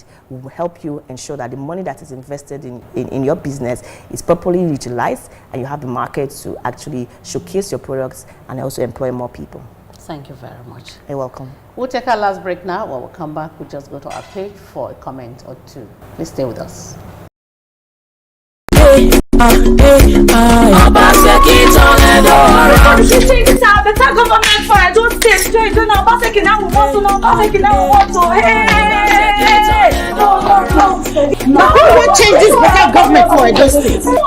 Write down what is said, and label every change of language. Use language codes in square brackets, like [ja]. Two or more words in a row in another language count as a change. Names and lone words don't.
[en] We'll help you ensure that the money that is invested in your business is properly utilized, and you have the market to actually showcase your products and also employ more people. Thank you very much. You're welcome. We'll take our last break now. When we'll come back, we'll just go to our page for a comment or two. Please stay with us. Obaseki turn Edo around. This is our better government for Edo State. Straight to Obaseki now we want to know. Obaseki now we want to. Hey! No. Who will change this better government for Edo State?